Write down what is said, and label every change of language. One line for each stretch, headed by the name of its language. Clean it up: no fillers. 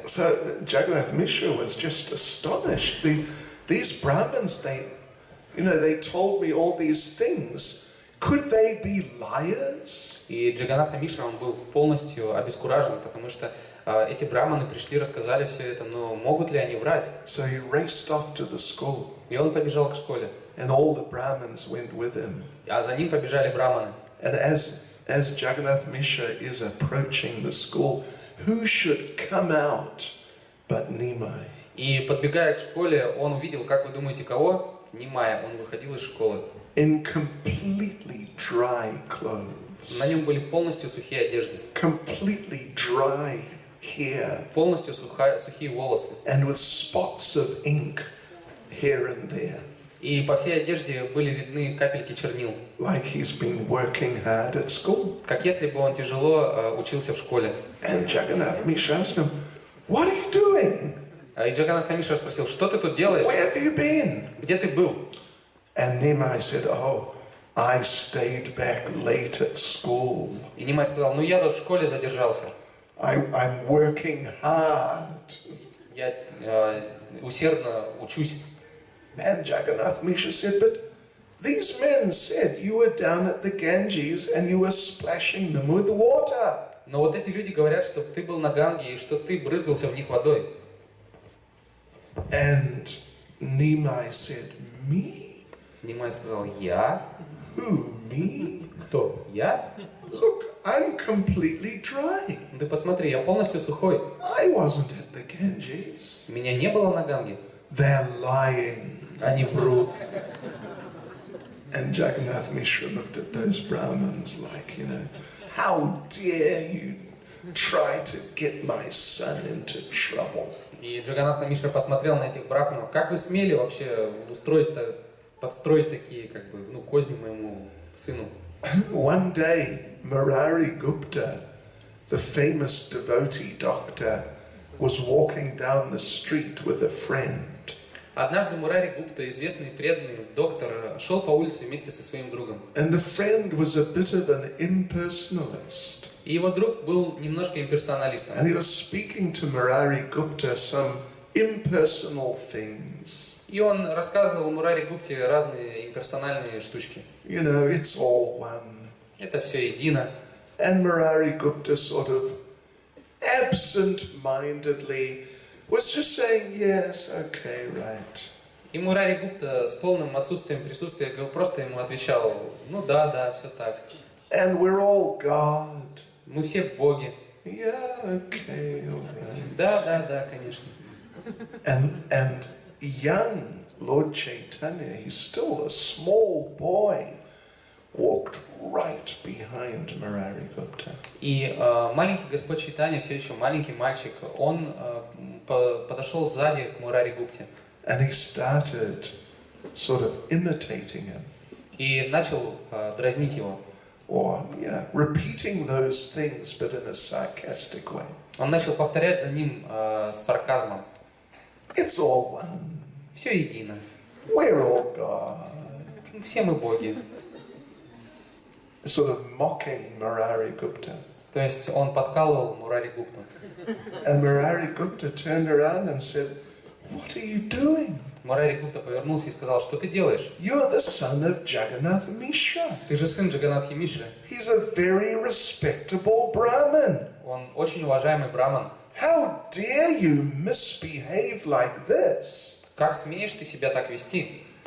English: So Jagannath Mishra was just astonished. These Brahmins, they told me all these things. Could they be liars?
Russian: И Джаганнатха Мишра, он был полностью обескуражен, потому что эти браманы пришли, рассказали все это, но могут ли они врать?
English: So he raced off to the school.
Russian: И он побежал к школе.
English: And all the Brahmins went with him.
Russian: А за ним побежали браманы.
English: And as Jagannath Mishra is approaching the school, who should come out but Nimai?
Russian: И подбегая к школе, он увидел, как вы думаете, кого? Нимая. Он выходил из школы.
English: In completely dry clothes.
Russian: На нем были полностью сухие одежды.
English: Completely dry hair.
Russian: Полностью сухие волосы.
English: And with spots of ink here and there.
Russian: И по всей одежде были видны капельки чернил.
English: Like he's been working hard at school.
Russian: Как если бы он тяжело учился в школе.
English: And Jagannath Mishra asked him, what are you doing?
Russian: И Джаганнатха Мишра спросил: что ты тут делаешь?
English: Where have you been?
Russian: Где ты был?
English: And Nimai said, oh, I stayed back late at school.
Russian: И Нимай сказал: ну я тут в школе задержался.
English: I'm working hard.
Russian: Я усердно учусь.
English: And Jagannath Mishra said, but these men said you were down at the Ganges and you were splashing them with water.
Russian: Но вот эти люди говорят, что ты был на Ганге и что ты брызгался в них водой.
English: And Nimai said, me?
Russian: Нимай сказал: я?
English: Who, me?
Russian: Кто? Я?
English: Look, I'm completely dry.
Russian: Ты посмотри, я полностью сухой.
English: I wasn't at the Ganges.
Russian: Меня не было на Ганге.
English: They're lying.
Russian: Они врут.
English: And Jagannath Mishra looked at those Brahmins like, how dare you try to get my son into trouble.
Russian: И Джаганнатха Мишра посмотрел на этих брахманов. Как вы смели вообще подстроить такие, козни моему сыну?
English: One day, Murari Gupta, the famous devotee doctor, was walking down the street with a friend.
Russian: Однажды Мурари Гупта, известный преданный доктор, шел по улице вместе со своим другом.
English: And the friend was a bit of an impersonalist.
Russian: И его друг был немножко имперсоналистом.
English: And he was speaking to Murari Gupta some impersonal things.
Russian: И он рассказывал Мурари Гупте разные имперсональные штучки.
English: It's all one.
Russian: Это все едино.
English: And Murari Gupta sort of absent-mindedly was just saying, yes, okay, right.
Russian: И Мурари Гупта с полным отсутствием присутствия просто ему отвечал: ну да, все так.
English: And we're all God.
Russian: Мы все боги.
English: Yeah, okay, all right.
Russian: Да, конечно.
English: And young Lord Chaitanya, he's still a small boy, walked right behind Murari Gupta.
Russian: И маленький Господь Чайтанья, все еще маленький мальчик, он подошел сзади к Мурари Гупте.
English: And he started sort of imitating him.
Russian: И начал дразнить его.
English: or repeating those things but in a sarcastic way.
Russian: Он начал повторять за ним с сарказмом.
English: It's all one.
Russian: Все едино.
English: We're all God.
Russian: Все мы боги.
English: Sort of mocking Murari Gupta.
Russian: То есть он подкалывал Мурари Гупту.
English: And Murari Gupta turned around and said, "What are you doing?
Russian: Мурари Гупта повернулся и сказал, что ты делаешь?
English: You're the son of Jagannath Mishra.
Russian: Ты же сын Джаганатхи Мишры.
English: He's a very respectable Brahmin.
Russian: Он очень уважаемый браман.
English: How dare you misbehave like this?"
Russian: Как смеешь ты себя так вести?